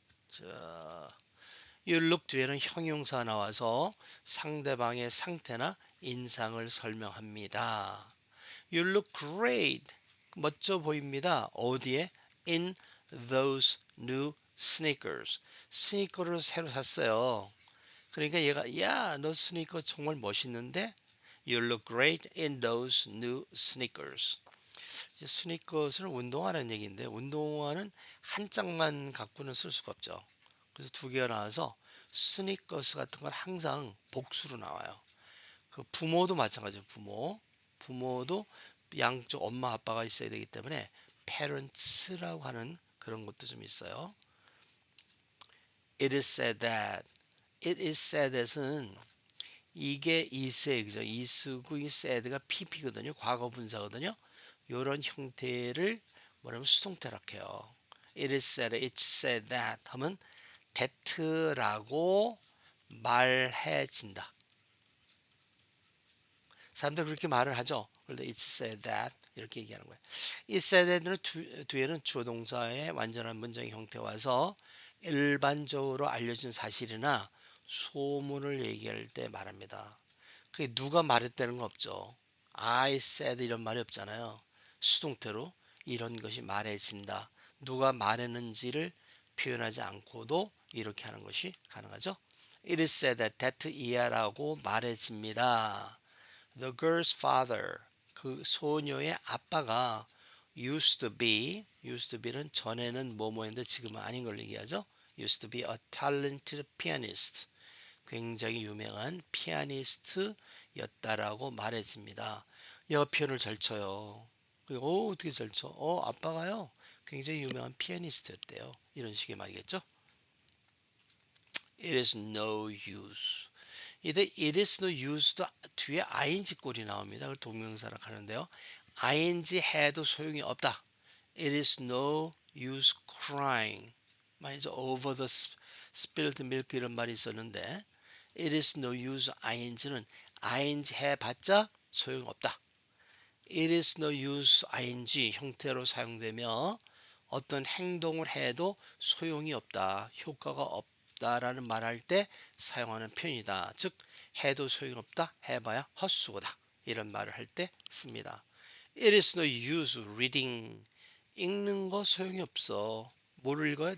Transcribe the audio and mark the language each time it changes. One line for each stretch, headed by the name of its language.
Korean: 자, You look 뒤에는 형용사 나와서 상대방의 상태나 인상을 설명합니다.
English: You look great.
Korean: 멋져 보입니다. 어디에?
English: In those new sneakers.
Korean: 스니커를 새로 샀어요. 그러니까 얘가 야, 너 스니커 정말 멋있는데?
English: You look great in those new sneakers.
Korean: 스니커스는 운동화라는 얘기인데 운동화는 한 짝만 갖고는 쓸 수가 없죠. 그래서 두 개가 나와서 스니커스 같은 건 항상 복수로 나와요. 그 부모도 마찬가지예요. 부모도 양쪽 엄마 아빠가 있어야 되기 때문에 parents라고 하는 그런 것도 좀 있어요.
English: It is said that. It is said that
Korean: 은 이게 is의 그죠? is고 이 said가 pp거든요. 과거 분사거든요. 이런 형태를 뭐냐면 수동태라 해요.
English: It is said, it's said that
Korean: 하면 that라고 말해진다. 사람들 그렇게 말을 하죠. 그런데
English: it's said that
Korean: 이렇게 얘기하는 거예요.
English: It said that
Korean: 는 뒤에는 주어 동사의 완전한 문장의 형태 와서 일반적으로 알려진 사실이나 소문을 얘기할 때 말합니다. 그게 누가 말했다는 건 없죠.
English: I said
Korean: 이런 말이 없잖아요. 수동태로 이런 것이 말해진다. 누가 말했는지를 표현하지 않고도 이렇게 하는 것이 가능하죠.
English: It is said that
Korean: 이하라고 말해집니다.
English: The girl's father,
Korean: 그 소녀의 아빠가
English: used to be
Korean: 는 전에는 뭐뭐인데 지금은 아닌 걸 얘기하죠.
English: used to be a talented pianist.
Korean: 굉장히 유명한 피아니스트였다라고 말해집니다. 얘가 피아노를 잘 쳐요. 어떻게 잘 쳐? 아빠가요. 굉장히 유명한 피아니스트였대요. 이런 식의 말이겠죠.
English: It is no use.
Korean: 이때
English: it is no use
Korean: 도 뒤에 ing 꼴이 나옵니다. 그걸 동명사로 하는데요. ing 해도 소용이 없다.
English: It is no use crying.
Korean: 말이죠.
English: over the spilled milk
Korean: 이런 말이 있었는데
English: it is no use ing는 ing
Korean: 해봤자 소용없다.
English: It is no use ing
Korean: 형태로 사용되며 어떤 행동을 해도 소용이 없다, 효과가 없다라는 말할 때 사용하는 표현이다. 즉 해도 소용이 없다, 해봐야 헛수고다, 이런 말을 할 때 씁니다.
English: It is no use reading.
Korean: 읽는 거 소용이 없어. 뭐를 읽어요?